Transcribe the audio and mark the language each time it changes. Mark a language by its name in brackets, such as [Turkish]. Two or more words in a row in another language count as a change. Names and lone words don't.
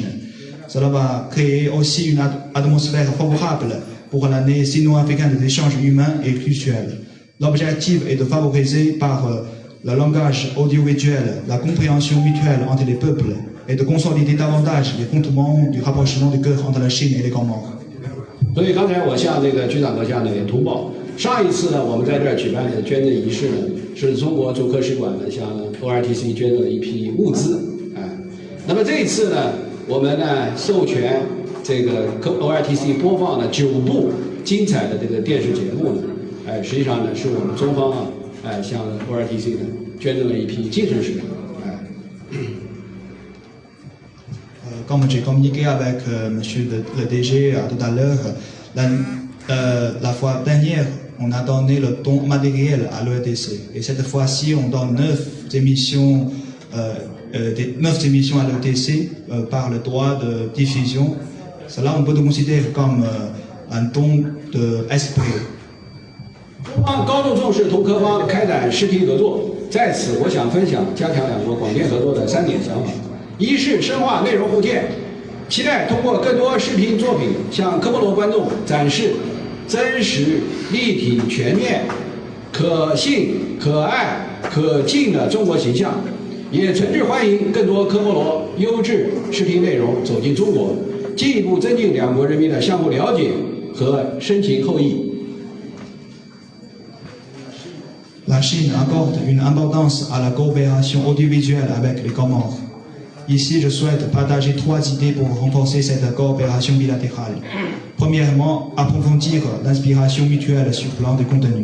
[French] Cela va créer aussi une atmosphère favorable pour l'année sino-africaine des échanges humains et culturels. L'objectif est de favoriser par le langage audiovisuel la compréhension mutuelle entre les peuples et de consolider davantage les fondements du rapprochement du cœur entre la Chine et les Comores. [Chinese] 所以刚才我向这个局长阁下呢也通报，上一次呢我们在这儿举办的捐赠仪式呢，是中国驻科使馆呢向 ORTC 捐赠了一批物资，那么这一次呢，我们呢授权这个 ORTC 播放了9部精彩的这个电视节目呢，实际上呢是我们中方啊，向 ORTC 呢捐赠了一批精神食品， [French] Comme j'ai communiqué avec Monsieur le DG tout à l'heure, la fois dernière, on a donné le don matériel à l'ORTC. Et cette fois-ci, on donne 9 émissions à l'ORTC par le droit de diffusion. Cela, on peut le considérer comme un don d'esprit. [Chinese] 中方高度重视同科方开展视频合作，在此我想分享加强两国广电合作的3点想法。一是深化内容互鉴，期待通过更多视频作品向科波罗观众展示真实、立体、全面、可信、可爱、可敬的中国形象，也诚挚欢迎更多科波罗优质视频内容走进中国，进一步增进两国人民的相互了解和深情厚谊。 [French] La Chine accorde une importance à la coopération audiovisuelle avec les Comores. Ici, je souhaite partager 3 idées pour renforcer cette coopération bilatérale. Premièrement, approfondir l'inspiration mutuelle sur le plan de contenu.